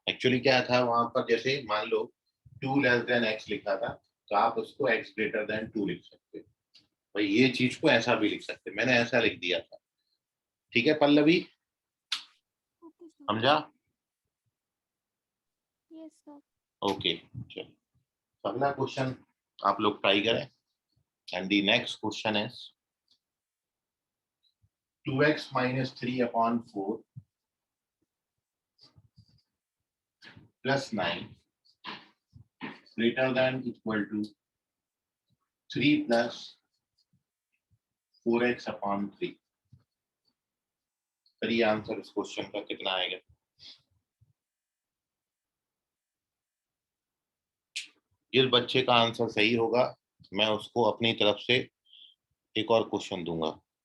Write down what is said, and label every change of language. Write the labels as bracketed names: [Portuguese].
[Hindi] Actually क्या था वहां पर, जैसे मान लो 2x लिखा था तो आप उसको x>2 लिख सकते हो। भाई ये चीज को ऐसा भी लिख सकते, मैंने ऐसा लिख दिया था। ठीक है पल्लवी, समझा? Yes sir. ओके, चलो अगला क्वेश्चन आप लोग ट्राई करें। [English] And the next question is 2x - 3/4 + 9 greater than equal to 3 + 4x/3। [Hindi] करिए आंसर इस क्वेश्चन का कितना आएगा? जिस बच्चे का आंसर सही होगा मैं उसको अपनी तरफ से एक और क्वेश्चन दूंगा।